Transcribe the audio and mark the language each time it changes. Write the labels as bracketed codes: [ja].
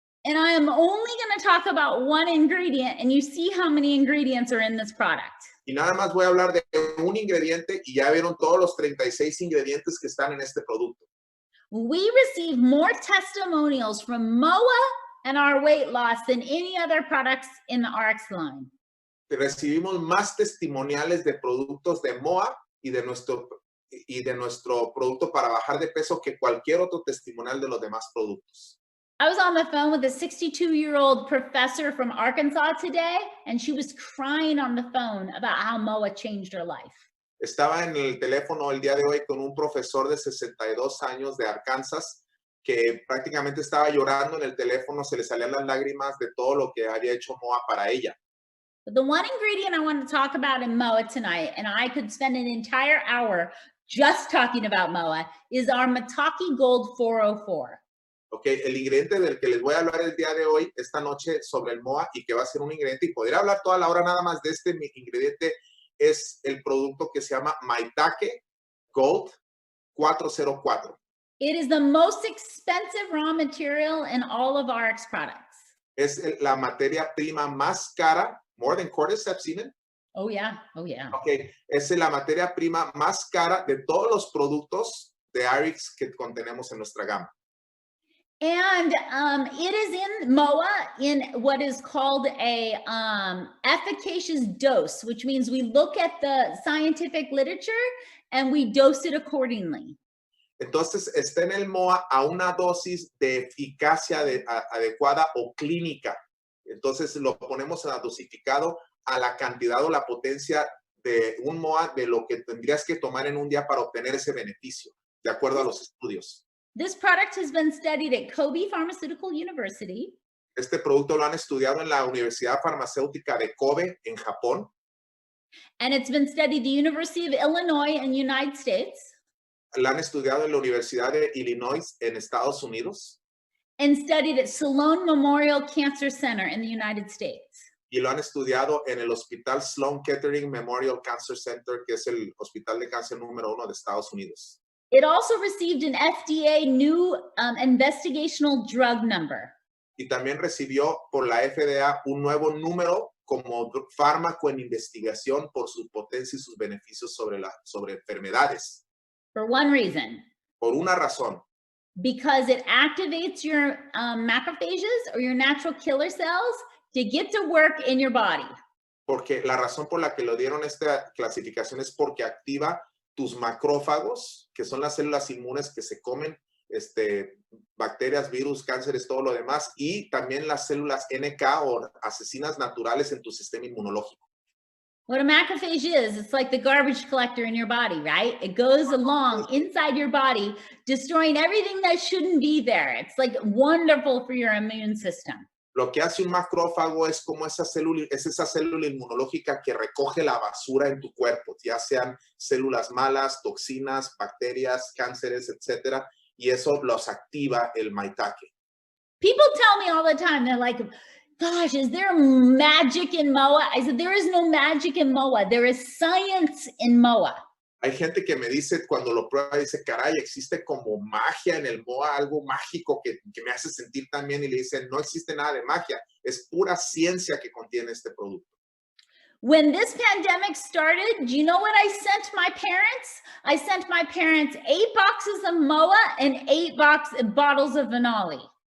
[en] And I am only going to talk about one ingredient, and you see how many ingredients are in this product. [es] Y nada más voy a hablar de un ingrediente y ya vieron todos los 36 ingredientes que están en este producto. [en] We receive more testimonials from MOA and our weight loss than any other products in the Ariix line. [es] Recibimos más testimoniales de productos de MOA y de nuestro producto para bajar de peso que cualquier otro testimonial de los demás productos. [en] I was on the phone with a 62-year-old professor from Arkansas today, and she was crying on the phone about how MOA changed her life. [es] Estaba en el teléfono el día de hoy con un profesor de 62 años de Arkansas que prácticamente estaba llorando en el teléfono, se le salían las lágrimas de todo lo que había hecho MOA para ella. [en] But the one ingredient I want to talk about in MOA tonight, and I could spend an entire hour just talking about MOA, is our Mataki Gold 404. [es] Okay, el ingrediente del que les voy a hablar el día de hoy, esta noche, sobre el MOA y que va a ser un ingrediente, y podría hablar toda la hora nada más de este ingrediente, es el producto que se llama Maitake Gold 404. [en] It is the most expensive raw material in all of Ariix products. [es] Es la materia prima más cara, [en] more than cordyceps even. Oh yeah, oh yeah. [es] Okay, es la materia prima más cara de todos los productos de Ariix que contenemos en nuestra gama. [en] And it is in MOA in what is called a efficacious dose, which means we look at the scientific literature and we dose it accordingly. [es] Entonces, está en el MOA a una dosis de eficacia adecuada o clínica. Entonces, lo ponemos dosificado a la cantidad o la potencia de un MOA de lo que tendrías que tomar en un día para obtener ese beneficio, de acuerdo a los estudios. [en] This product has been studied at Kobe Pharmaceutical University. [es] Este producto lo han estudiado en la Universidad Farmacéutica de Kobe, en Japón. [en] And it's been studied at the University of Illinois in the United States. [es] La han estudiado en la Universidad de Illinois, en Estados Unidos. [en] And studied at Sloan Memorial Cancer Center in the United States. [es] Y lo han estudiado en el Hospital Sloan Kettering Memorial Cancer Center, que es el hospital de cáncer número 1 de Estados Unidos. [en] It also received an FDA new investigational drug number. [es] Y también recibió por la FDA un nuevo número como fármaco en investigación por su potencia y sus beneficios sobre enfermedades. [en] For one reason. [es] Por una razón. [en] Because it activates your macrophages or your natural killer cells to get to work in your body. [es] Porque la razón por la que lo dieron esta clasificación es porque activa tus macrófagos, que son las células inmunes que se comen bacterias, virus, cánceres, todo lo demás, y también las células NK o asesinas naturales en tu sistema inmunológico. [en] What a macrophage is, it's like the garbage collector in your body, right? It goes along inside your body, destroying everything that shouldn't be there. It's like wonderful for your immune system. [es] Lo que hace un macrófago es como esa célula inmunológica que recoge la basura en tu cuerpo, ya sean células malas, toxinas, bacterias, cánceres, etcétera, y eso los activa el maitake. [en] People tell me all the time, they're like, gosh, is there magic in MOA? I said, there is no magic in MOA. There is science in MOA. [es] Hay gente que me dice, cuando lo prueba, dice, caray, existe como magia en el MOA, algo mágico que me hace sentir tan bien, y le dicen, no existe nada de magia, es pura ciencia que contiene este producto. [en] When this pandemic started, do you know what I sent my parents? I sent my parents 8 boxes of MOA and 8 bottles of Vanoli.